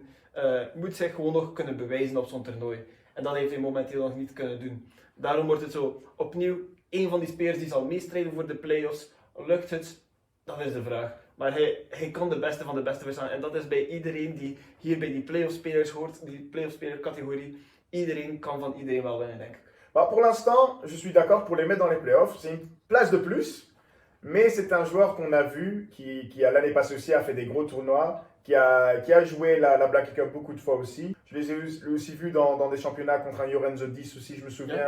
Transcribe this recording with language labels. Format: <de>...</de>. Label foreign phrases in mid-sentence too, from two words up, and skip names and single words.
<nl>Moet zich gewoon nog kunnen bewijzen op zo'n toernooi. En dat heeft hij momenteel nog niet kunnen doen. Daarom wordt het zo opnieuw een van die spelers die zal meestrijden voor de play-offs. Lukt het? Dat is de vraag. Maar hij kan de beste van de beste verslaan. En dat is bij iedereen die hier bij die play-off spelers hoort, die play-off speler catégorie. Iedereen kan van iedereen wel winnen, denk ik.</nl> <fr>Bah, pour l'instant, je suis d'accord pour les mettre dans les playoffs. C'est une place de plus, mais c'est un joueur qu'on a vu, qui l'année passée aussi a fait des gros tournois, qui a joué la Black Cup beaucoup de fois aussi. Je les ai aussi vus dans des championnats contre un Jorenzo 10 aussi, je me souviens.</fr>